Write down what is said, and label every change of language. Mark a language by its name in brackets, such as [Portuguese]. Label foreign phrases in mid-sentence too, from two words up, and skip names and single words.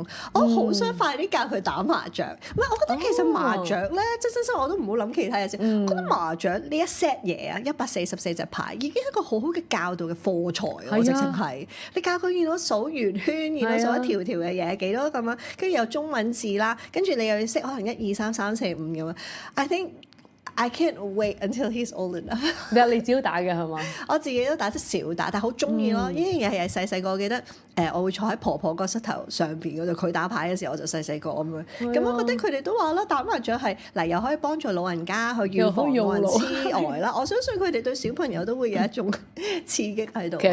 [Cantonese] 我好想快啲教佢打麻雀。唔係，我覺得其實麻雀咧，即係真心我都唔好諗其他嘢先。我覺得麻雀呢一 set 嘢啊，144隻牌已經係一個好好嘅教導嘅課材啊！我直情係你教佢見到數圓圈，見到數一條條嘅嘢幾多咁樣，跟住有中文字啦，跟住你又要識可能1、2、3、3、4、5咁樣。 [English] I think I can't wait until he's old enough。 [Cantonese] 你只要打嘅係嘛？我自己都打得少打，但係好中意咯。呢樣嘢係細細個記得我會坐喺婆婆個膝頭上邊嗰度，佢打牌嘅時候我就細細個咁樣。咁我覺得佢哋都話啦，打麻雀係嗱又可以幫助老人家去預防老人痴呆啦。我相信佢哋對小朋友都會有一種刺激喺度。